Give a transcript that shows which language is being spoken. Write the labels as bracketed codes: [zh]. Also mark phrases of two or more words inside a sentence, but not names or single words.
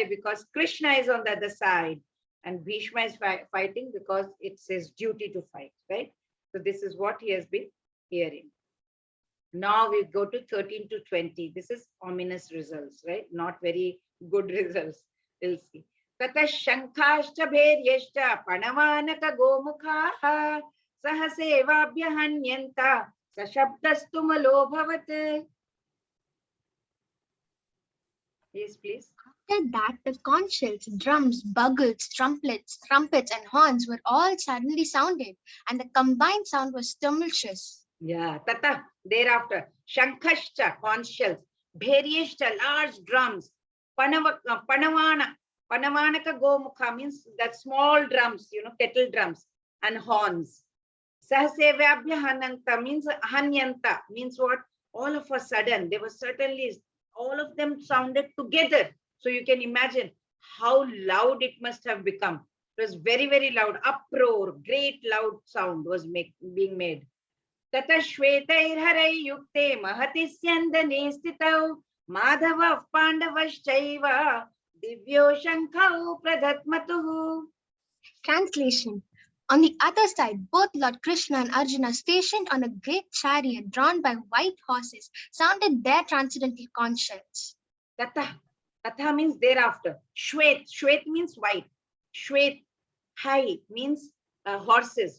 [en] Because Krishna is on the other side. And Bhishma is fighting because it's his duty to fight, right? So this is what he has been hearing. Now we go to 13 to 20. This is ominous results, right? Not very good results. We'll see. [sa] Tata shankashcha bheryashcha panavanaka gomukha sahasevabhya hanyanta sashabdastu malo bhavat. [en] Yes, please. After that, the conch shells, drums, bugles, trumpets, and horns were all suddenly sounded, and the combined sound was tumultuous. Yeah, tata, thereafter, shankashcha, conch shells, bheryashcha, large drums, [sa] panavana, panavanaka gomukha [en] means that small drums, kettle drums, and horns. [sa] Sahasevabhya hanyanta [en] means what? All of a sudden, they were certainly, all of them sounded together. So you can imagine how loud it must have become. It was very, very loud. Uproar, great loud sound was being made. [sa] Tata shwetairharai yukte mahati syandane stitau madhava pandavaschaiva divyo shankau pradhatmatuhu. [en] Translation. On the other side, both Lord Krishna and Arjuna, stationed on a great chariot drawn by white horses, sounded their transcendental conch shells. Tata means thereafter. Shwet means white. Shwet, high means horses.